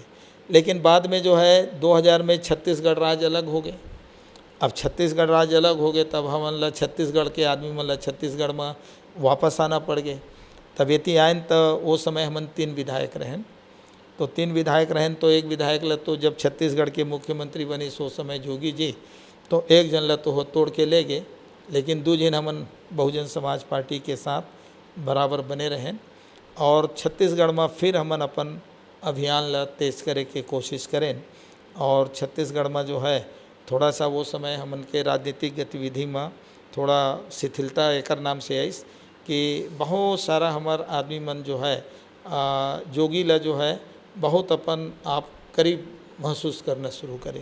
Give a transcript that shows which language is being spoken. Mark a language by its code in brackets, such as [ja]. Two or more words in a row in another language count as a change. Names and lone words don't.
[hne] लेकिन बाद में जो है 2000 में छत्तीसगढ़ राज्य अलग हो गए। अब छत्तीसगढ़ राज्य अलग हो गए, तब हम छत्तीसगढ़ के आदमी मतलब छत्तीसगढ़ में वापस आना पड़ गए। तब ये आयन तो वो समय हमन 3 विधायक रहें, तो 3 विधायक रहें, तो एक विधायक ल तो जब छत्तीसगढ़ के मुख्यमंत्री बनी सो समय जोगी जी, तो एक जन ल तो हो तोड़ के ले गए, लेकिन 2 जन हमन बहुजन समाज पार्टी के साथ बराबर बने रहें। और छत्तीसगढ़ में फिर हमन अपन अभियान ला तेज करे के कोशिश करें। और छत्तीसगढ़ में जो है थोड़ा सा वो समय हमन के राजनीतिक गतिविधि में थोड़ा शिथिलता एक नाम से आई कि बहुत सारा हमार आदमी मन जो है जोगी ला जो है बहुत अपन आप करीब महसूस करना शुरू करें।